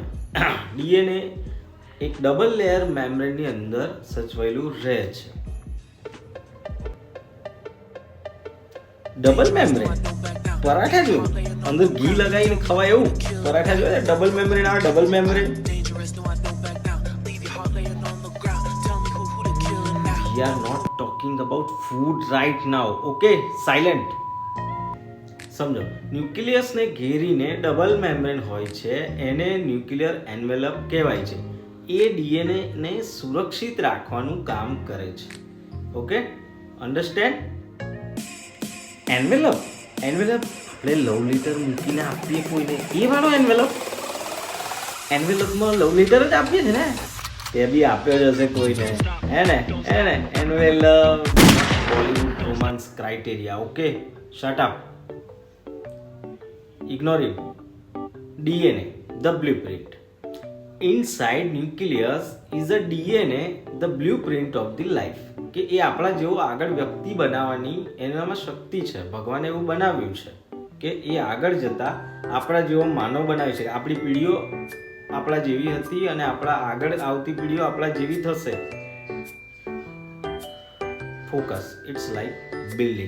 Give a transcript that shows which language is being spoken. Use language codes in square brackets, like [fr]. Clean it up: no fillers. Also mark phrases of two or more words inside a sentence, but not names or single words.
[gu] DNA એક [en] double layer membrane ની [gu] અંદર સચવાયેલું રહે છે. [en] double membrane [gu] પરાઠા જેવું, અંદર ઘી લગાવીને ખવાય એવું પરાઠા જોયા? [en] double membrane [gu] આવે, [en] double membrane. We are not talking about food right now. Okay, silent. [gu] સમજો, ન્યુક્લિયસને ઘેરીને [en] double membrane [gu] હોય છે, એને [en] nuclear envelope [gu] કહેવાય છે. એ DNA ને સુરક્ષિત રાખવાનું કામ કરે છે. [en] Okay, understand? [gu] એન્વેલપ આપણે [en] love letter [gu] મૂકીને આપીએ કોઈને, એ વાળો એન્વેલપ. એન્વેલપમાં [en] love letter [gu] જ આપીએ છે ને, તે બી આપ્યો જ હશે કોઈને, હે ને એન્વેલપ. [en] Bollywood romance criteria. Okay, shut up, ignore it. DNA, the blueprint. Inside nucleus is a DNA, the blueprint of the life. [gu] કે એ આપણા જેવો આગળ વ્યક્તિ બનાવવાની એનામાં શક્તિ છે. ભગવાને એવું બનાવ્યું છે કે એ આગળ જતા આપણા જેવો માનવ બનાવી શકે. આપણી પીઢીઓ આપણા જેવી હતી અને આપણા આગળ આવતી પીઢીઓ આપણા જેવી થશે. [en] Focus, it's like building.